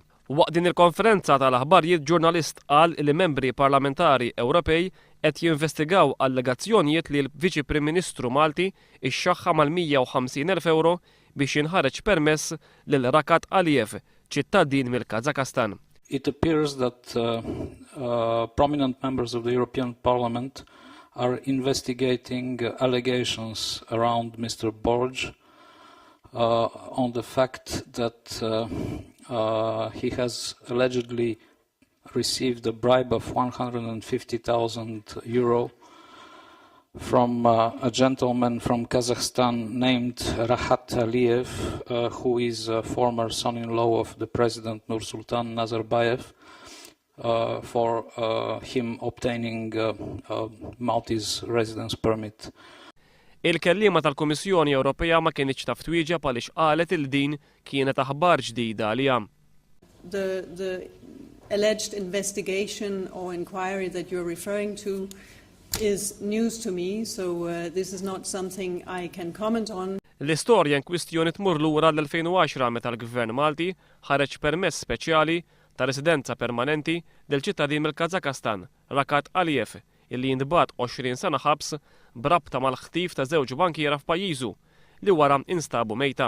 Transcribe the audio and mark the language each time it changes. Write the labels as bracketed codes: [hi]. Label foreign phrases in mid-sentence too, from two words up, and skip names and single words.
[mt] Waqt din il-konferenza tal-aħbarijiet ġurnalist qal li membri parlamentari Ewropej qed jinvestigaw allegazzjonijiet li l-Viċi Prim Ministru Malti ixxaħħa mal-150,000 euro biex jinħareġ permess lil Rakat Aliyev, ċittadin mill-Kazakastan. [en] It appears that prominent members of the European Parliament are investigating allegations around Mr. Borg on the fact that he has allegedly received a bribe of 150,000 euro from a gentleman from Kazakhstan named Rakat Aliyev, who is a former son-in-law of the President Nursultan Nazarbayev, for him obtaining a Maltese residence permit. [mt] Il-kellima tal-Kummissjoni Ewropea ma kienx taf twieġeb għaliex qalet il din kienet aħbar ġdida għaliha. [en] The alleged investigation or inquiry that you're referring to is news to me, so this is not something I can comment on. [mt] L-istorja in kwistjoni tmur lura l-2010 meta l-Gvern Malti ħareġ permess speċjali ta' residenza permanenti del ċittadin mill-Kazakastan, Rakat Aliyev, illi jindbat 20 sena ħabs brabta mal-ħtif ta' żewġ bankiera f'pajjiżu li wara instabu mejta.